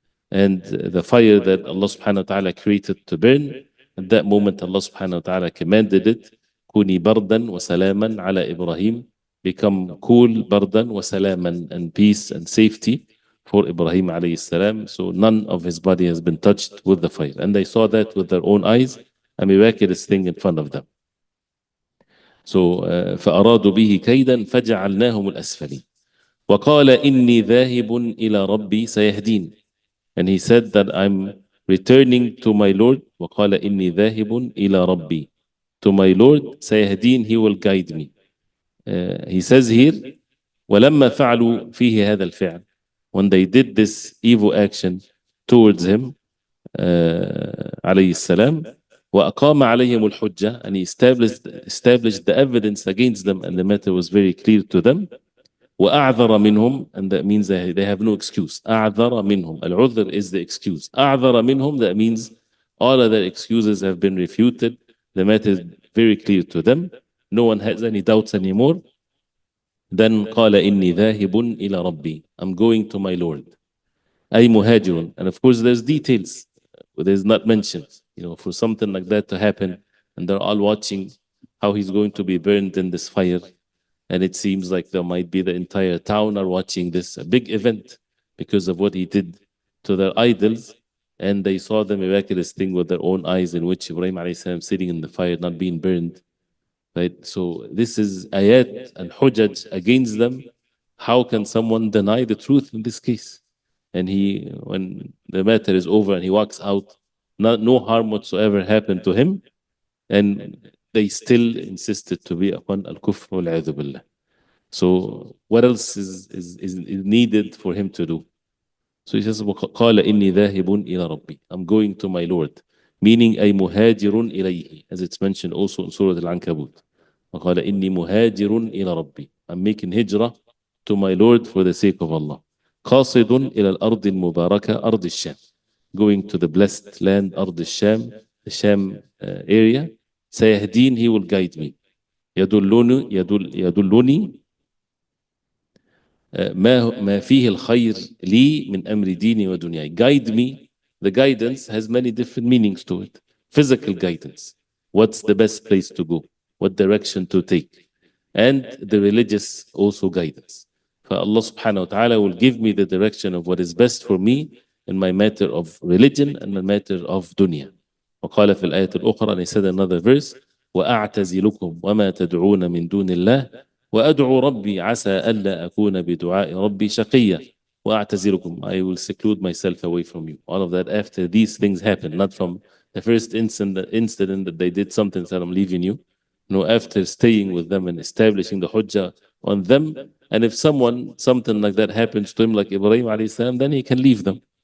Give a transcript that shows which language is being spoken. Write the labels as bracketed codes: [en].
[en] And the fire that Allah subhanahu wa ta'ala created to burn, at that moment Allah subhanahu wa ta'ala commanded it, [ar] Kuni bardan wa salaman ala Ibrahim, [en] become cool, bardan wa salaman, and peace and safety for Ibrahim alayhi salam. So none of his body has been touched with the fire. And they saw that with their own eyes, a miraculous thing in front of them. So [ar] فأرادوا به كيدا فجعلناهم الأسفلين وقال إني ذاهب إلى ربي سيهدين. [en] And he said that I'm returning to my Lord. [ar] وقال إني ذاهب إلى ربي, [en] to my Lord [ar] سيهدين, [en] he will guide me. He says here [ar] ولما فعلوا فيه هذا الفعل, [en] when they did this evil action towards him عليه السلام, [ar] وأقام عليهم الحجة, [en] and he established the evidence against them, and the matter was very clear to them. [ar] وأعذر منهم, [en] and that means they have no excuse. [ar] أعذر منهم. [en] العذر is the excuse. [ar] أعذر منهم, [en] that means all of their excuses have been refuted. The matter is very clear to them. No one has any doubts anymore. Then [ar] قال إني ذاهب إلى ربي. [en] I'm going to my Lord. [ar] أي مهاجر. [en] And of course there's details. There's not mentioned. For something like that to happen, and they're all watching how he's going to be burned in this fire. And it seems like there might be the entire town are watching this, a big event, because of what he did to their idols. And they saw the miraculous thing with their own eyes, in which Ibrahim alayhi salam sitting in the fire, not being burned. Right? So this is ayat and hujaj against them. How can someone deny the truth in this case? And when the matter is over and he walks out, no harm whatsoever happened to him, and they still insisted to be upon al-kufr wal-'adhu billah. So what else is needed for him to do? So he says, [ar] قال إني ذاهب إلى ربي. [en] I'm going to my Lord. Meaning [ar] أي مهاجر إليه, [en] as it's mentioned also in Surah Al-Ankabut. [ar] وقال إني مهاجر إلى ربي. [en] I'm making hijrah to my Lord for the sake of Allah. [ar] قاصد إلى الأرض المباركة أرض الشام. [en] Going to the blessed land [ar] أرض الشام, [en] the Sham area. [ar] سيهدين, [en] he will guide me. [ar] يدلني ما فيه الخير لي من أمر ديني ودنياي. [en] Guide me. The guidance has many different meanings to it. Physical guidance. What's the best place to go? What direction to take? And the religious also guidance. For Allah subhanahu wa ta'ala will give me the direction of what is best for me in my matter of religion and my matter of dunya. [ar] وقال في الآية الأخرى, [en] and he said another verse, [ar] وأعتزلكم وما تدعون من دون الله وأدعو ربي عسى ألا أكون بدعاء ربي شقيا وأعتزلكم. [en] I will seclude myself away from you. All of that after these things happen, not from the first incident that they did something, said I'm leaving you. No, after staying with them and establishing the hujjah on them. And if something like that happens to him, like Ibrahim alayhi salam, then he can leave them.